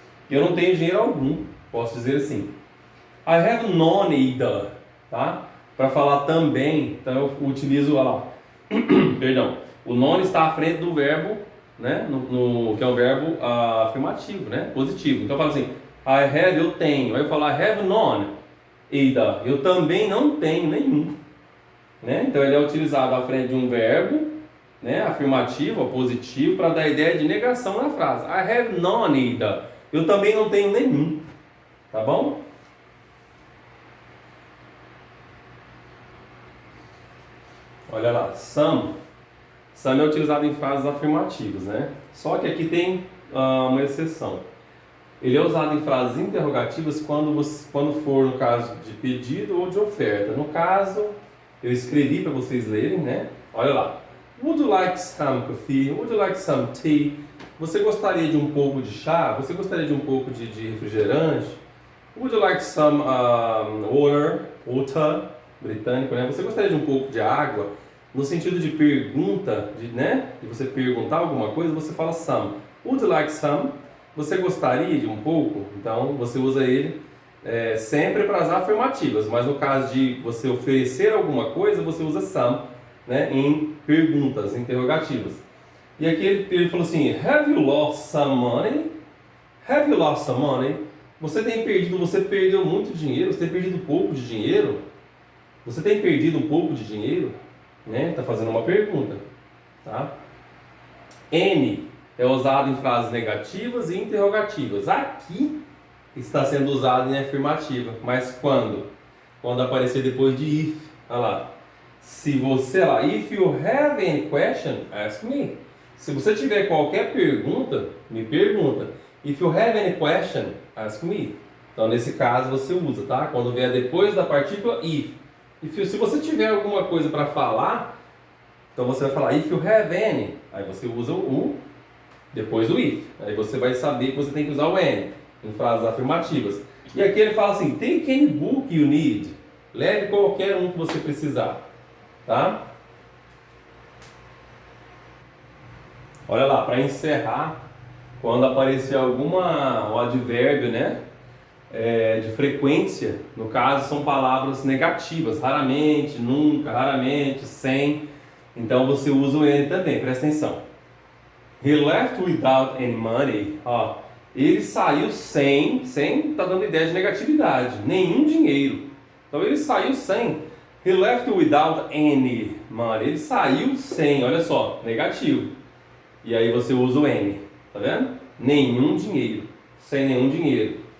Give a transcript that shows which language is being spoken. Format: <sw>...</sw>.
<pt>Eu não tenho dinheiro algum, posso dizer assim.</pt> <en>I have none either,</en> <pt>tá? Para falar também, então eu utilizo, olha lá, perdão, o none está à frente do verbo, né? Que é um verbo afirmativo, né? Positivo. Então eu falo assim,</pt> <en>I have,</en> <pt>eu tenho. Aí eu falo,</pt> <en>I have none either.</en> <pt>Eu também não tenho nenhum, né? Então ele é utilizado à frente de um verbo, né? Afirmativo ou positivo para dar a ideia de negação na frase.</pt> <en>I have none either.</en> <pt>Eu também não tenho nenhum, tá bom? Olha lá, some. Some é utilizado em frases afirmativas, né? Só que aqui tem uma exceção. Ele é usado em frases interrogativas quando for no caso de pedido ou de oferta. No caso, eu escrevi para vocês lerem, né? Olha lá.</pt> <en>Would you like some coffee? Would you like some tea?</en> <pt>Você gostaria de um pouco de chá? Você gostaria de um pouco de refrigerante?</pt> <en>Would you like some water?</en> <pt>Britânico, né? Você gostaria de um pouco de água? No sentido de pergunta, né? De você perguntar alguma coisa, você fala some.</pt> <en>Would you like some?</en> <pt>Você gostaria de um pouco? Então você usa ele sempre para as afirmativas, mas no caso de você oferecer alguma coisa, você usa some, né, em perguntas, interrogativas. E aqui ele falou assim:</pt> <en>Have you lost some money? Have you lost some money?</en> <pt>Você perdeu muito dinheiro? Você tem perdido pouco de dinheiro? Você tem perdido um pouco de dinheiro? Né? Tá fazendo uma pergunta, tá? N é usado em frases negativas e interrogativas. Aqui está sendo usado em afirmativa, mas quando? Quando aparecer depois de if. Olha lá. Se você lá,</pt> <en>if you have any question, ask me.</en> <pt>Se você tiver qualquer pergunta, me pergunta.</pt> <en>If you have any question, ask me.</en> <pt>Então nesse caso você usa, tá? Quando vier depois da partícula if. Se você tiver alguma coisa para falar, então você vai falar</pt> <en>if you have any.</en> <pt>Aí você usa o depois do if. Aí você vai saber que você tem que usar o any em frases afirmativas. E aqui ele fala assim:</pt> <en>take any book you need.</en> <pt>Leve qualquer um que você precisar, tá? Olha lá, para encerrar, quando aparecer um advérbio, né, de frequência, no caso são palavras negativas, raramente, nunca, raramente, sem. Então você usa o any também, presta atenção.</pt> <en>He left without any money.</en> <pt>Ó, ele saiu sem tá dando ideia de negatividade, nenhum dinheiro. Então ele saiu sem.</pt> <en>He left without any money.</en> <pt>Ele saiu sem, olha só, negativo. E aí você usa o any, tá vendo? Nenhum dinheiro, sem nenhum dinheiro.</pt>